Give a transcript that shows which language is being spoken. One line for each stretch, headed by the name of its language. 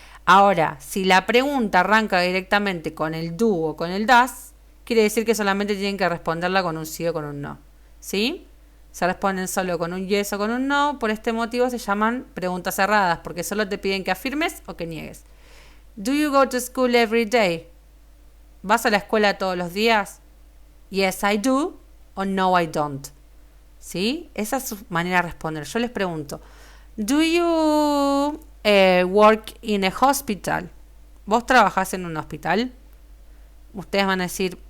Spanish: Ahora, si la pregunta arranca directamente con el do o con el does, quiere decir que solamente tienen que responderla con un sí o con un no, ¿sí? Se responden solo con un yes o con un no, por este motivo se llaman preguntas cerradas, porque solo te piden que afirmes o que niegues.
English: Do you go to school every day?
Spanish: ¿Vas a la escuela todos los días?
English: Yes, I do.
Spanish: O
English: no, I don't.
Spanish: ¿Sí? Esa es su manera de responder. Yo les pregunto,
English: do you work in a hospital?
Spanish: ¿Vos trabajás en un hospital? Ustedes van a decir,